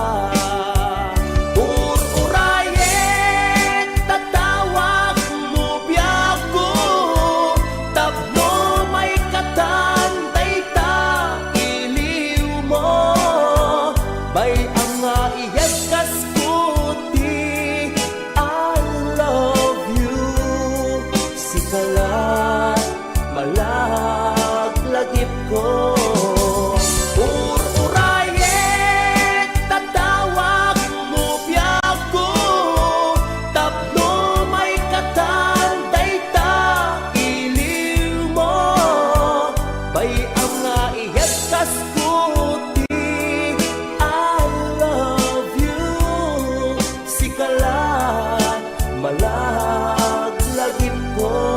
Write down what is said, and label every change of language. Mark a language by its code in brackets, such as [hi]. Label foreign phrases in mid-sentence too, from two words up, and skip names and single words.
[ilo] Ururayet tatawag mo biyak ko, tapno may katanday ta iliw mo. Bay ang naiyaskas ko di [en] I love you. [ilo] Sikalat malaglagip ko. Ururayet tatawag mo biyak ko, tapno may katanday ta iliw mo. Bay ang naiyaskas ko di [en] I love you. [ilo] Sikalat malaglagip ko.